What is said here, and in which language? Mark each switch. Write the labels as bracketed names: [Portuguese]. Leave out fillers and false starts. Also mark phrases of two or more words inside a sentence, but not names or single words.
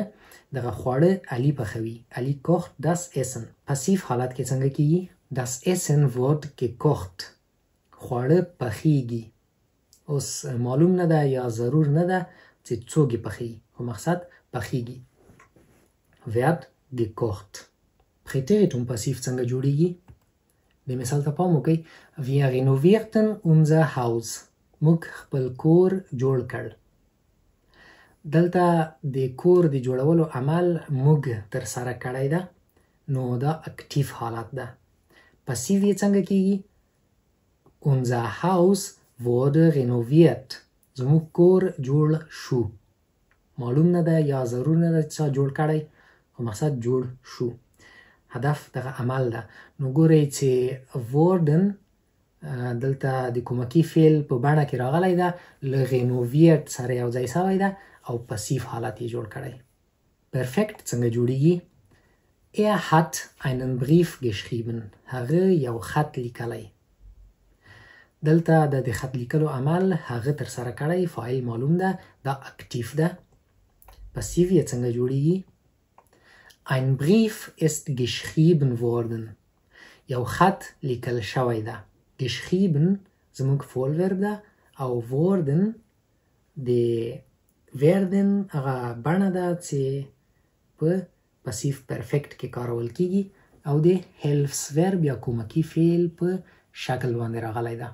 [Pashto] دغه خواړه علی پخوي. [German] Ali kocht das Essen. [Pashto] پاسیو حالت کې څنګه کیږي؟ [German] Das Essen wird gekocht. [Pashto] خواړه پخیږي. اوس معلوم نه ده یا ضرور نه ده چې څوک پخي. خو مقصد پخیږي. [German] wird gekocht. Präteritum passiv [Pashto] څنګه جوړیږي؟ د مثال ته پام وکړئ. [German] Wir renovierten unser Haus. [Pashto] موږ خپل کور جوړ کړ. دلته د کور د جوړولو عمل موږ تر سره کړی ده. نو دا اکټیو حالت ده. پاسیو یې څنګه کیږي؟ [German] Unser Haus wurde renoviert. [Pashto] زموږ کور جوړ شو. معلوم نه ده یا ضرور نه ده چې جوړ کړی. خو مقصد جوړ شو. هدف دغه عمل ده. نو ګورئ چې worden دلته د کومکی فعل په بڼه کې راغلی ده. له renoviert سره یو ځای شوی ده او پاسیو حالت یې جوړ کړی. پرفیکت څنګه جوړیږي؟ [German] Er hat einen Brief geschrieben. [Pashto] هغه یو خط لیکلی. دلته د خط لیکلو عمل هغه تر سره کړی. فاعل معلوم ده. دا اکټیو ده. پاسیو یې څنګه جوړیږي؟ [German] Ein Brief ist geschrieben worden. [Pashto] یو خط لیکل شوی ده. geschrieben زموږ فول ورب ده او worden د werden هغه بڼه ده چې په پاسیو پرفیکت کې کارول کیږي او د هیلفز ورب یا کومکی فعل په شکل باندې راغلی ده.